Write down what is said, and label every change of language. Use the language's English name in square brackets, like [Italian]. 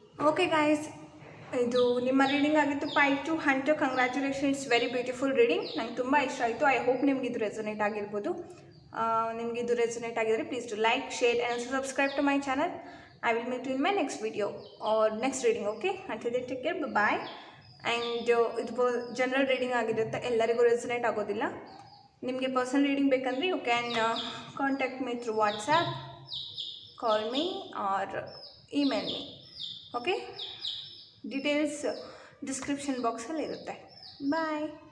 [Kannada] Okay guys, ಇದು ನಿಮ್ಮ reading ಆಗಿತ್ತು. 5 to Hunter. [English] Congratulations, very beautiful reading. [Kannada] ನಂಗೆ ತುಂಬ ಇಷ್ಟ ಆಯಿತು. [English] I hope [Kannada] ನಿಮಗಿದು ರೆಸೊನೇಟ್ ಆಗಿರ್ಬೋದು. ನಿಮಗಿದು ರೆಸೊನೇಟ್ ಆಗಿದ್ರೆ [English] Please to like, share and subscribe to my channel. I will meet you in my next video or next reading. Okay, until then take care, bye. [Kannada] And ಇದು general reading ಆಗಿರುತ್ತೆ, ಎಲ್ಲರಿಗೂ resonate ಆಗೋದಿಲ್ಲ. ನಿಮಗೆ personal reading ಬೇಕಂದರೆ [English] You can contact me through WhatsApp, call me or email me. [Kannada] Okay, details description ಬಾಕ್ಸಲ್ಲಿ ಇರುತ್ತೆ. ಬಾಯ್.